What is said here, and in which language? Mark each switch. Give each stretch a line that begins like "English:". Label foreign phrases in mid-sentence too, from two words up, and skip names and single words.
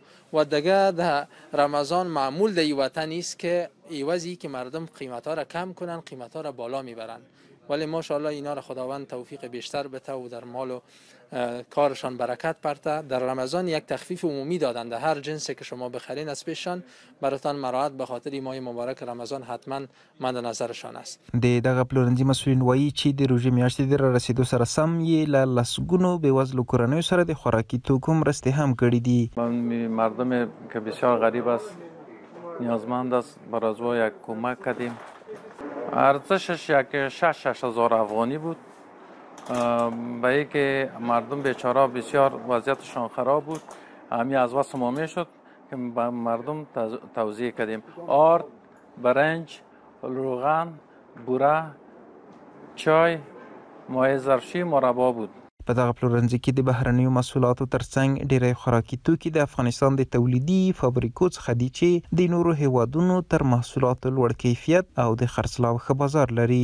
Persian: و دیگه در رمضان معمول در وطن است که ایوازی که مردم قیمت ها را کم کنن، قیمت ها را بالا میبرن، ولی ماشاءالله اینا را خداوند توفیق بیشتر بده و در مال و کارشان برکت پرته. در رمضان یک تخفیف عمومی دادند، هر جنسی که شما بخرین از پیششان براتان مراعات به خاطر ماه مبارک رمضان حتما مد نظرشان است.
Pashto: د دغه پلورنځي مسؤلین وایي چې د روژې میاشتې د رسیدو سره سم یې له لسګونو بېوزلو کورنیو سره د خوراکي توکو مرستې هم کړي دي.
Persian: مردم که بسیار غریب است، نیازمند است، برای او یک کمک کردیم. ارزشش یک 6,000 افغانی بود. به ای که مردم بیچاره بسیار وضعیتشان خراب بود، همین از واسه ما میشد که به مردم توزیع کردیم. آرد، برنج، روغن، بوره، چای، مایع ظرفشویی، مربا بود.
Pashto: په دغه پلورنځي کې د بهرنیو محصولاتو ترڅنګ ډیری خوراکي توکي د افغانستان د تولیدي فابریکو څخه دي چې د نورو هیوادونو تر محصولاتو لوړ کیفیت او د خرڅلاو ښه بازار لري.